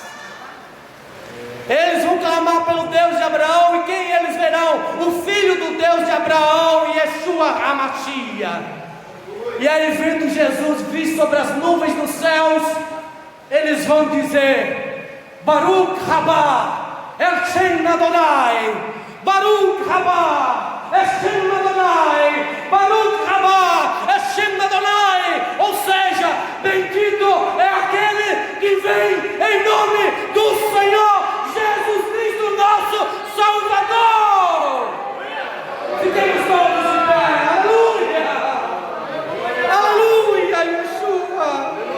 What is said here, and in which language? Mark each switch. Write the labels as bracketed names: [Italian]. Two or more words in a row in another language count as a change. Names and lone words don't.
[Portuguese] Eles vão clamar pelo Deus de Abraão, e quem eles verão? O filho do Deus de Abraão, [Hebrew] ישוע המשיח. [Portuguese] E aí, vendo Jesus vir sobre as nuvens dos céus, eles vão dizer: [Hebrew] ברוך הבא אלוהים אדוני, ברוך הבא אלוהים אדוני, ברוך הבא אלוהים אדוני. [Portuguese] Ou seja, bendito é aquele que vem em nome do Senhor Jesus Cristo, nosso Salvador. Fiquemos todos de pé. Aleluia. Aleluia, Yeshua.